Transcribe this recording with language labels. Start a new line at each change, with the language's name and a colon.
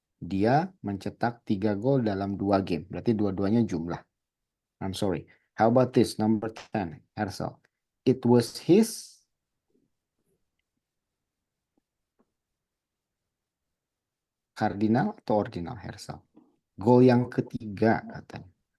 Indonesian: Dia mencetak 3 gol dalam 2 game. Berarti dua-duanya jumlah.
English: I'm sorry. How about this? Number 10, Hersel. It was his cardinal atau ordinal, Hersel?
Indonesian: Gol yang ketiga katanya.